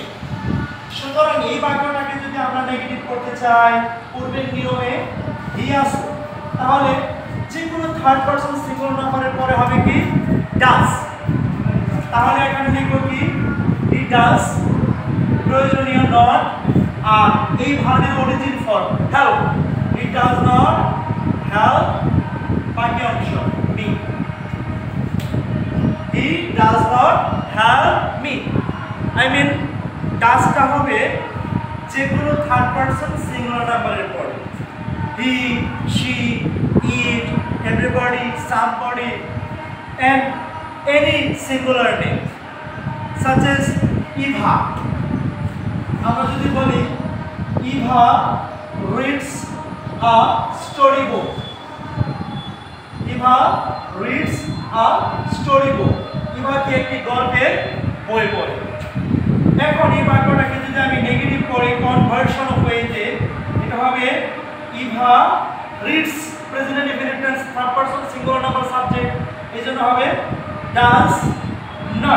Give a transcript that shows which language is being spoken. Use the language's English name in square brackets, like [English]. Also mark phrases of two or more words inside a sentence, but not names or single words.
[Bangla] সুতরাং এই বাক্যটাকে যদি আমরা নেগেটিভ করতে চাই পূর্বের নিয়মে হি আছে, তাহলে যে কোনো [English] third person singular [Bangla] নাম্বারের পরে হবে কি ডাজ। তাহলে এখানে লিখব কি [English] he does, [Bangla] প্রয়োজনীয় নট, আর এই ভার্বের [English] origin form help, he does not help [Bangla] বাকি অংশ মি, [English] he does not help me. I mean [Bangla] ডাজটা হবে যে কোনো [English] third person singular [Bangla] নাম্বারের পরে। [English] he, she, it, everybody, somebody and any singular name such as Eva. [Bangla] আমরা যদি বলি [English] Eva reads a storybook, Eva reads a storybook, [Bangla] Eva কি একটি গল্পের বই পড়ে। এখন এই বাক্যটাকে যদি আমি নেগেটিভ করি [English] conversion of [Bangla] ওয়েতে, এটা হবে [English] Eva reads present indefinite tense third person singular number subject, [Bangla] এইজন্য হবে [English] does not.